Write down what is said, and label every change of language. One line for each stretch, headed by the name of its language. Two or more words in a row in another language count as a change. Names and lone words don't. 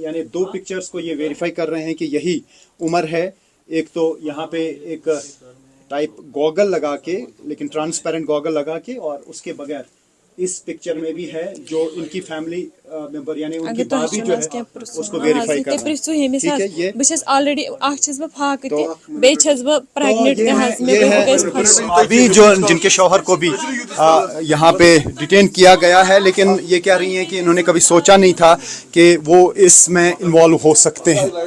Urdu: یعنی 2 پکچرز کو یہ ویریفائی کر رہے ہیں کہ یہی عمر ہے. ایک تو یہاں پہ ایک
English: type goggle
Urdu: لگا کے, لیکن
English: transparent goggle
Urdu: لگا کے, اور اس کے بغیر اس پکچر میں بھی ہے جو ان کی
English: family member
Urdu: یعنی ان کی بھابھی جو ہے اس کو ویریفائی کر رہے ہیں. ٹھیک ہے, یہ
Kashmiri: بہت آلریڈی چھس بہ فاقہ تہ بیٚیہِ چھس بہ پریگننٹ.
Urdu: ابھی جو جن کے شوہر کو بھی یہاں پہ ڈیٹین کیا گیا ہے, لیکن یہ کہہ رہی ہیں کہ انہوں نے کبھی سوچا نہیں تھا کہ وہ اس میں انوالو ہو سکتے ہیں.